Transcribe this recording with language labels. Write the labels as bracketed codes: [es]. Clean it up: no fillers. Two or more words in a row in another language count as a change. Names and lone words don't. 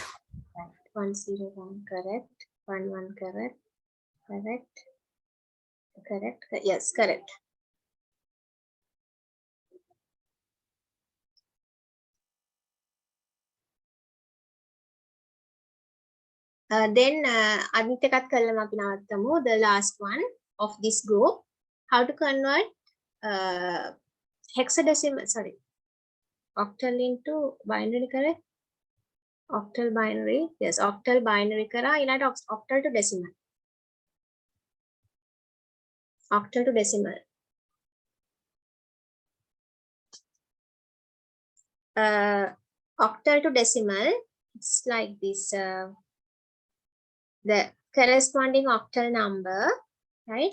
[en] 101, correct. 11, correct. Correct. Correct. Yes, correct. [si] Then අනිත් එකත් කළාම අපි නවත්තමු. [en] The last one of this group, how to convert hexadecimal, sorry, octal into binary, correct? Octal binary, yes, octal binary [si] කරා ඊළඟට [en] octal to decimal. Octal to decimal. Octal to decimal, it's like this. The corresponding octal number, right?